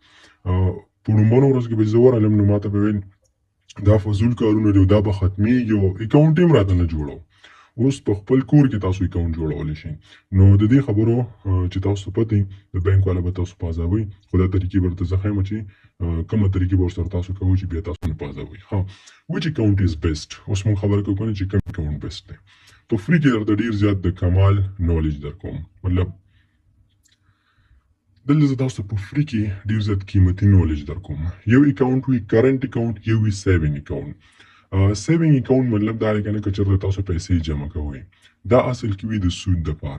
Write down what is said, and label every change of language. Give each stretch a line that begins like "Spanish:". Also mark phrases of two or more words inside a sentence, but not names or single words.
Pashto: په لومړنو ورځو کې به چې زه ورغلم نو ما ته به ویل دا فضول کارونه دي او دا به ختمېږي او اکاونټ یې هم راته نه جوړو. اوس په خپل کور کې تاسو اکاونټ جوړولی شئ. نو د دې خبرو چې تاسو ته پته وي د بینک والا به تاسو په عذابوي، خو دا طریقې به درته زه ښیم چې کومه طریقې به ورسره تاسو کوئ چې بیا تاسو نه په عذابوي.
English: which account is best؟
Pashto: اوس موږ خبره کوو کنه چې کوم
English: account best
Pashto: دی. په فری کې درته ډېر زیات د کمال نالج درکوم. مطلب دلته زه تاسو ته په فری کې ډېر زیات قیمتي نالج درکوم. یو اکاونټ وي
English: current account,
Pashto: یو وي
English: saving account. saving account
Pashto: مطلب دا دی که نه که چېرته تاسو پیسې جمع کوئ، دا اصل کې وي د سود دپاره.